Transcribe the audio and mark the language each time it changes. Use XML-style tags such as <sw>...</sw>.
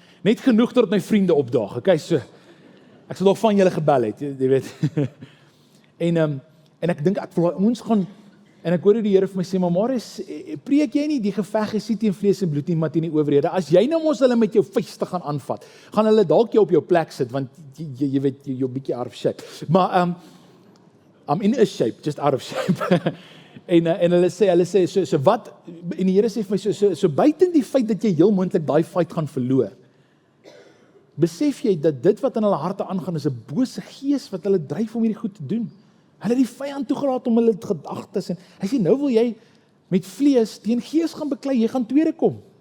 <af>Net genoeg tot my vriende opdaag, okay? So, ek sal nog van julle gebel het, jy weet. En ek dink, ek wil ons gaan, en ek hoor die Here vir my sê, maar Marius, preek jy nie, die geveg is nie teen vlees en bloed nie, maar teen die owerhede. As jy nou mos hulle met jou vuiste gaan aanvat, gaan hulle dalk jou op jou plek sit, want jy weet, jy bietjie</af> <en>out of shape.</en> <af>Maar,</af> <en>I'm in a shape, just out of shape.</en> <af>en hulle sê, so wat, en die Here sê vir my, so buiten die feit dat jy heel moontlik daai fight gaan verloor, besef jy dat dit wat in hulle harte aangaan, is 'n bose gees wat hulle dryf om hierdie goed te doen. Hulle het die vyand toegelaat om hulle gedagtes, en hy sê, nou wil jy met vlees teen gees gaan beklei, jy gaan tweede kom.</af>